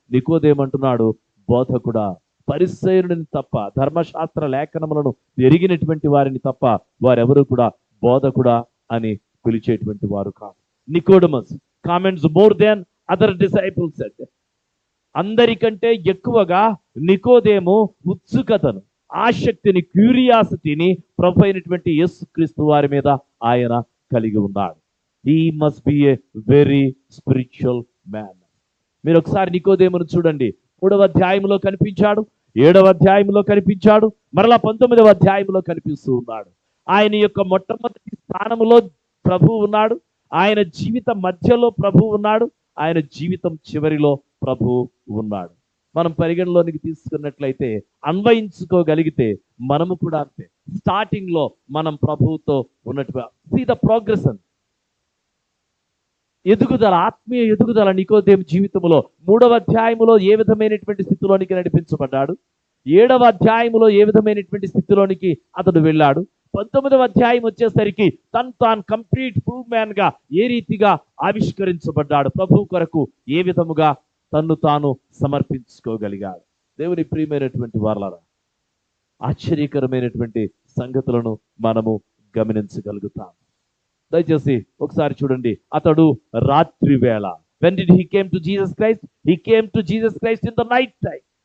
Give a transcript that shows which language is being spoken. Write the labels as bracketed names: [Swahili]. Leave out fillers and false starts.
[Telugu] నికోదేమంటున్నాడు, బోధకుడా, పరిసయ్యుడిని తప్ప, ధర్మశాస్త్ర లేఖనములను ఎరిగినటువంటి వారిని తప్ప వారెవరు కూడా బోధకుడా అని పిలిచేటువంటి వారు కాదు. [English] Nicodemus comments more than other disciples said. [Telugu] అందరికంటే ఎక్కువగా నికోదేము ఉత్సుకతను, ఆసక్తిని, క్యూరియాసిటీని ప్రభు అయినటువంటి యేసుక్రీస్తు వారి మీద ఆయన కలిగి ఉన్నాడు. [English] He must be a very spiritual man. [Telugu] మీరు ఒకసారి నికోదేమును చూడండి. 3వ అధ్యాయంలో కనిపించాడు, 7వ అధ్యాయంలో కనిపించాడు, మరలా 19వ అధ్యాయంలో కనిపిస్తూ ఉన్నాడు. ఆయన యొక్క మొట్టమొదటి స్థానంలో ప్రభు ఉన్నాడు, ఆయన జీవిత మధ్యలో ప్రభు ఉన్నాడు, ఆయన జీవితం చివరిలో ప్రభు ఉన్నాడు. మనం పరిగణలోనికి తీసుకున్నట్లయితే, అన్వయించుకోగలిగితే మనము కూడా అంతే. స్టార్టింగ్ లో మనం ప్రభువుతో ఉన్నట్టుగా [English] see the progression, [Telugu] ఎదుగుదల, ఆత్మీయ ఎదుగుదల నికోదేము జీవితంలో. 3వ అధ్యాయములో ఏ విధమైనటువంటి స్థితిలోనికి నడిపించబడ్డాడు, 7వ అధ్యాయములో ఏ విధమైనటువంటి స్థితిలోనికి అతడు వెళ్ళాడు, 19వ అధ్యాయం వచ్చేసరికి తాను కంప్లీట్ ఫుల్ మ్యాన్ గా ఏ రీతిగా ఆవిష్కరించబడ్డాడు, ప్రభు కొరకు ఏ విధముగా తన్ను తాను సమర్పించుకోగలిగాడు. దేవుని ప్రియమైనటువంటి వారలారా, ఆశ్చర్యకరమైనటువంటి సంగతులను మనము గమనించగలుగుతాం. దయచేసి ఒకసారి చూడండి. అతడు రాత్రి వేళ, [English] when did he came to Jesus Christ? He came to Jesus Christ in the night time.